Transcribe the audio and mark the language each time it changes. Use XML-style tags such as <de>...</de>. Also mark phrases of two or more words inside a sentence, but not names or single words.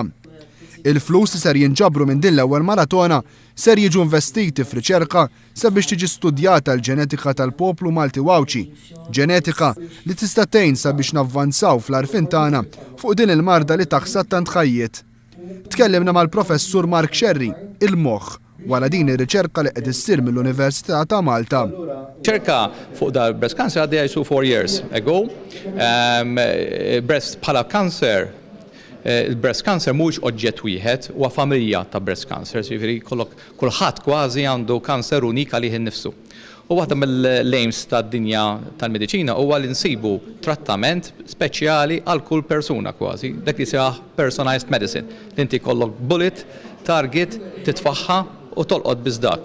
<mt>Il-flus li ser jinġabru minn din l-ewwel maratona ser jiġu investiti f'riċerka sabiex tiġi studjata l-ġenetika tal-poplu Malti Għawċi, ġenetika li tista' tgħin sabiex navvanzaw fl-għarfien tagħna fuq din il-marda li taħsad tant ħajjiet. Tkellimna mal-professur Mark Sherry, il-moħħ, wara din ir-riċerka li qed issir mill-Università ta' Malta. Riċerka fuq da</mt> <en>breast cancer</en> <mt>għaddejja</mt> <en>4 years ago.</en> <mt>Breast bħala cancer, il-</mt> <en>breast cancer</en> <mt>mhux oġġett wieħed huwa familja ta'</mt> <en>breast cancer,</en> <mt>jiġifieri kulħadd kważi għandu kanser unik għalih innifsu. U waħda mill-aims tad-dinja tal-mediċina huwa li nsibu trattament speċjali għal kull persuna kważi, dak li seħ</mt> <en>personalized medicine,</en> <mt>li inti jkollok bullet, target, titfaħħa u tolqod biss dak.</mt>